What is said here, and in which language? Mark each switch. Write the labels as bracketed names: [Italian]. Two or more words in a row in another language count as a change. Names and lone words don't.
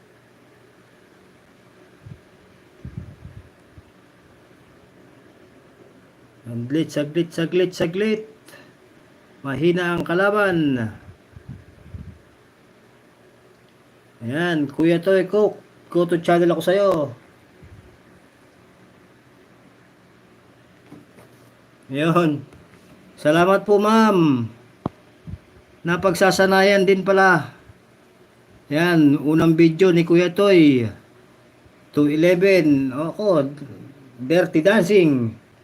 [Filipino] Saglit. Mahina ang kalaban. Ayan, Kuya Toy Cook. [English] Go to channel [Filipino] ako sa'yo. Ayun. Salamat po, ma'am. Napagsasanayan din pala. Yan, unang video ni Kuya Toy. 211. Ako, Dirty Dancing.